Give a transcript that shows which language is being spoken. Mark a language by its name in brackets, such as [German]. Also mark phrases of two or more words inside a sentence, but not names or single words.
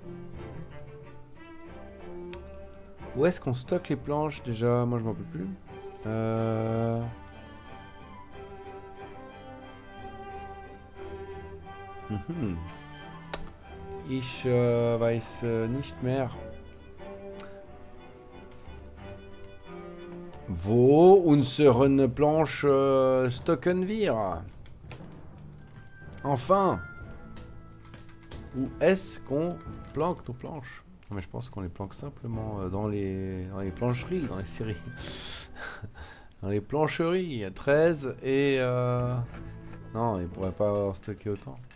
[French] Où est-ce qu'on stocke les planches déjà? Moi je m'en peux plus. Mhm. [German] Ich weiß nicht mehr. Wo unsere planche stocken wir? [French] Enfin! Où est-ce qu'on planque nos planches? Non, mais je pense qu'on les planque simplement dans les plancheries, dans les séries. Dans les plancheries. 13 et... Non, ils pourraient pas avoir stocké autant.